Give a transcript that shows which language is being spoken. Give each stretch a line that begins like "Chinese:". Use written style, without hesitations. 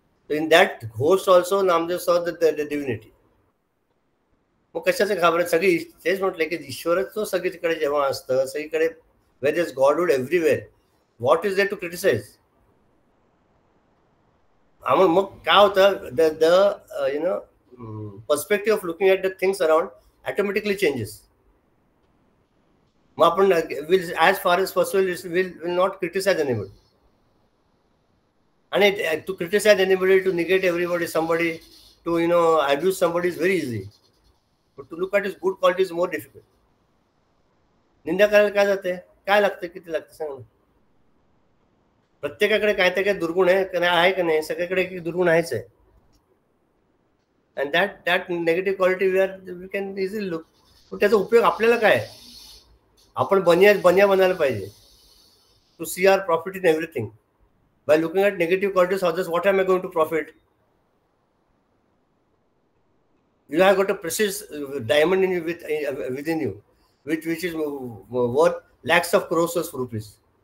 English: So in that ghost also Namdev saw the divinity.
Marathi: मग कशाचे घाबरत, सगळी तेच म्हटलं की ईश्वरच तो सगळीकडे जेव्हा असतं, सगळीकडे
English: where there's Godhood everywhere, what is there to criticize?
Marathi: मग काय होतं,
English: the perspective of looking at the things around automatically changes.
Marathi: मग आपण
English: as far as possible will not criticize anybody. And to criticize anybody, to negate everybody, somebody, to abuse somebody is very easy. But to look at his good quality is more difficult.
Marathi: निंदा करायला काय जाते, काय लागतं, किती लागतं सांग ना. प्रत्येकाकडे काय ते काय दुर्गुण आहे का नाही, सगळीकडे दुर्गुण आहेच आहे.
English: And that negative quality we can easily look.
Marathi: पण त्याचा उपयोग आपल्याला काय, आपण बनिया बनायला पाहिजे.
English: To see our profit in everything. By looking at negative qualities of others, what am I going to profit? You have got a precious diamond within you, which is worth lakhs of crores of rupees.